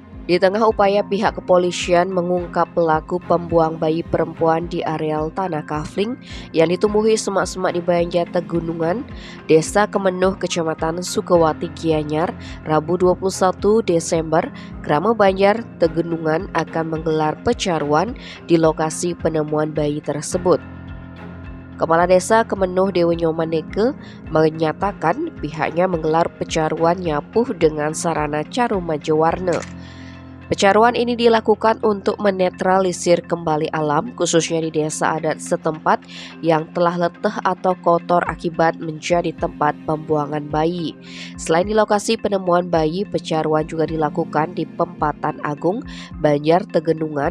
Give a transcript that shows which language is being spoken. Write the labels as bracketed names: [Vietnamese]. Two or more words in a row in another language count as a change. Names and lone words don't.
[Indonesian] Di tengah upaya pihak kepolisian mengungkap pelaku pembuang bayi perempuan di areal Tanah Kafling yang ditumbuhi semak-semak di Banjar Tegunungan, Desa Kemenuh, Kecamatan Sukawati, Gianyar, Rabu 21 Desember, Krama Banjar Tegunungan akan menggelar pecaruan di lokasi penemuan bayi tersebut. Kepala Desa Kemenuh Dewi Nyomaneke menyatakan pihaknya menggelar pecaruan nyapuh dengan sarana carum majewarna. Pecaruan ini dilakukan untuk menetralisir kembali alam, khususnya di desa adat setempat yang telah letih atau kotor akibat menjadi tempat pembuangan bayi. Selain di lokasi penemuan bayi, pecaruan juga dilakukan di Pempatan Agung, Banjar Tegenungan.